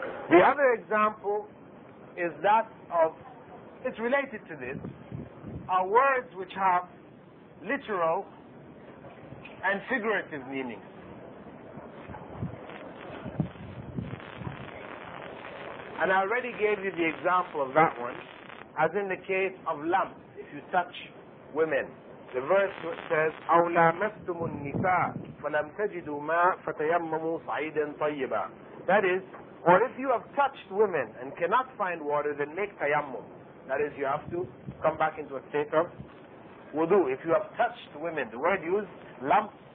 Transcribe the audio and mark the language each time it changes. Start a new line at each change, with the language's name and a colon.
English: The other example is that of, it's related to this, are words which have literal and figurative meanings. And I already gave you the example of that one, as in the case of lamp, if you touch women. The verse says,
Arabic: أَوْ لَامَسْتُمُ النِّسَاءَ فَلَمْ تَجِدُوا مَاءً فَتَيَمَّمُوا صَعِيدًا طَيِّبًا.
English: That is, or if you have touched women and cannot find water, then make tayammum. That is, you have to come back into a state of wudu. If you have touched women, the word used, lamp.